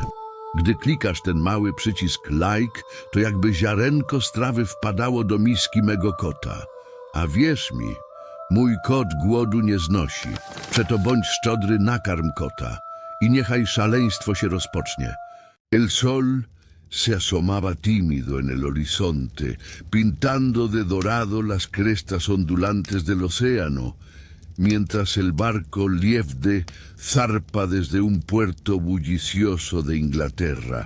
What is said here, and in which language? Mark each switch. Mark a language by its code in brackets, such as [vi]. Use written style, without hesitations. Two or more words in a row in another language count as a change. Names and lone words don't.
[pl] Gdy klikasz ten mały przycisk like, to jakby ziarenko strawy wpadało do miski mego kota. A wierz mi, mój kot głodu nie znosi. Przeto bądź szczodry, nakarm kota i niechaj szaleństwo się rozpocznie. [es] El sol se asomaba tímido en el horizonte, pintando de dorado las crestas ondulantes del océano, mientras el barco Liefde zarpa desde un puerto bullicioso de Inglaterra.